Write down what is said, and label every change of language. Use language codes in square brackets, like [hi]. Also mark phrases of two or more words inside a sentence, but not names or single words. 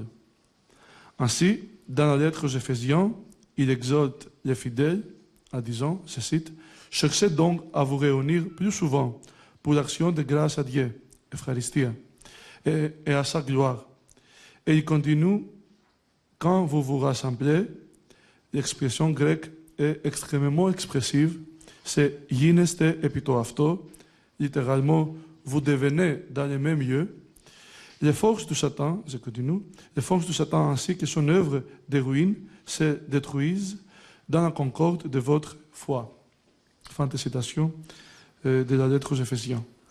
[fr] Ainsi, dans la lettre aux Éphésiens, il exhorte les fidèles en disant, je cite, « Cherchez donc à vous réunir plus souvent pour l'action de grâce à Dieu, Eucharistia, et à sa gloire. » Et il continue, « Quand vous vous rassemblez, l'expression grecque est extrêmement expressive, c'est « [el] Γίνεστε επί το αυτό », [fr] littéralement, vous devenez dans le même lieu. Les forces du Satan, je continue, les forces du Satan ainsi que son œuvre de ruine se détruisent dans la concorde de votre foi. Fin de citation de la lettre aux Éphésiens.